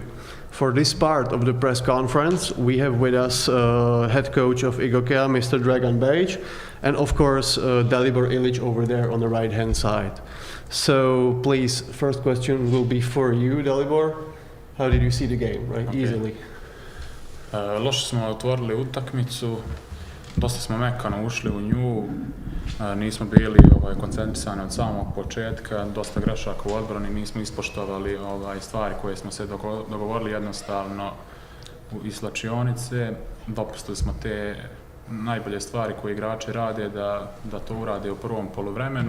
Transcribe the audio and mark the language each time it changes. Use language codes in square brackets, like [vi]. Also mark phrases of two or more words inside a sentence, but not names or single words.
[en] For this part of the press conference, we have with us head coach of Igokea, Mr. Dragan Bejic, and of course Dalibor Ilic over there on the right-hand side. So, please, first question will be for you, Dalibor. How did you see the game, right? Okay. Easily. [sr] Loše smo otvorili utakmicu, dosta smo mekano ušli u nju, nismo bili koncentrisani od samog početka, dosta grešaka u odbrani, nismo ispoštovali stvari koje smo se dogovorili jednostavno iz slačionice, dopustili smo te najbolje stvari koje igrači rade da to urade u prvom poluvremenu.